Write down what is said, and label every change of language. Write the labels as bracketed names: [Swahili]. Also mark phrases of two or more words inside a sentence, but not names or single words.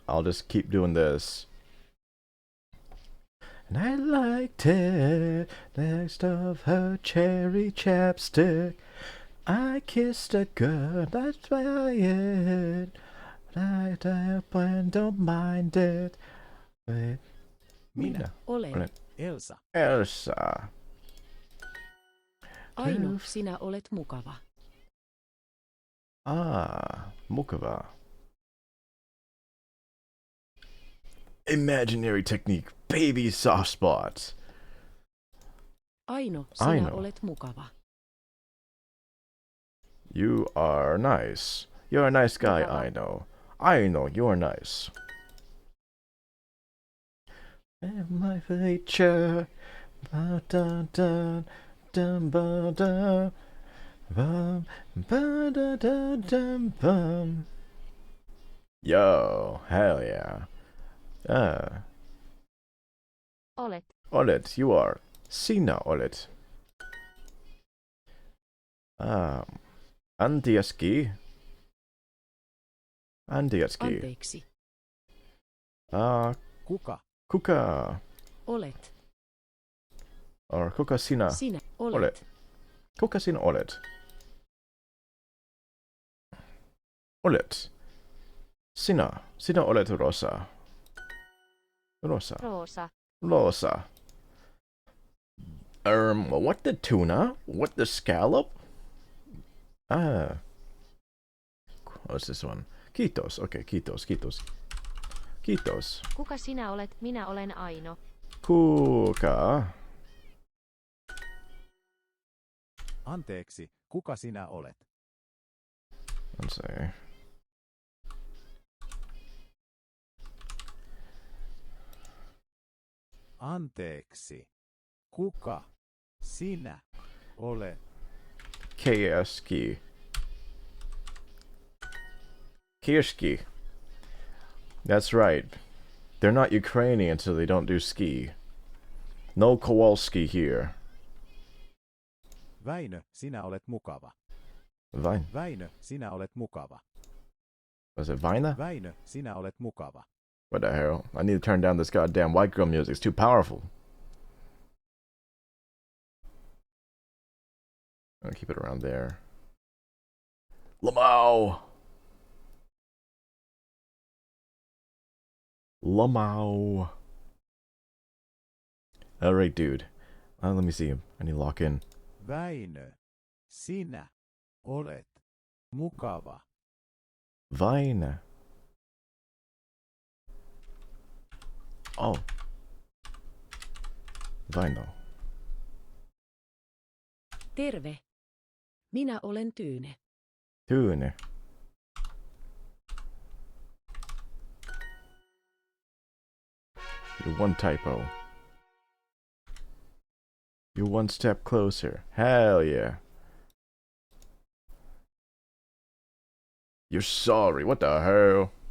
[English] I'll just keep doing this. And I liked it. Next of her cherry chapstick. I kissed a girl, that's why it. I don't mind it. [Finnish] Minä Olen. Elsa. Elsa. Aino, sinä olet mukava. Mukava. [English] Imaginary technique. Baby soft spots. [Finnish] Aino, sinä Aino. olet mukava. [English] You are nice. You're a nice guy, [Finnish] Mukava. [English] I know. I know you're nice. My feature. Ba da da dum ba da bum ba da da dum bum. Yo, hell yeah. [Finnish] Olet. Olet, [English] you are. [Finnish] Sinä olet. Antiaski. Anteeksi. Kuka? Kuka. Olet. Or kuka sinä Sinä olet. olet. Kuka sinä olet? Olet. Sinä olet Rosa. Rosa. Roosa. [English] Rosa. What the tuna? What the scallop? What's this one? [Finnish] Kiitos. Okay, kiitos. Kiitos. Kuka sinä olet? Minä olen Aino. Kuka? Anteeksi, kuka sinä olet? [English] Let's see. [Finnish] Anteeksi, kuka sinä olet? Kieski. Kieski. [English] That's right. They're not Ukrainian, so they don't do ski. No Kowalski here. [Finnish] Väinö, sinä olet mukava. [English] Vine. [Finnish] Väinö, sinä olet mukava. [English] Was it Vina? [Finnish] Väinö, sinä olet mukava. [English] What the hell? I need to turn down this goddamn white girl music. It's too powerful. I'll keep it around there. Lamau! Lamau! Alright, dude. Let me see him. I need to lock in. [Finnish] Väinö, sinä olet mukava. [English] Vine. Oh. Vino. [Finnish] Terve. Minä olen Tyyne. [English] Tune. You're one typo. You're one step closer. Hell yeah. You're sorry. What the hell?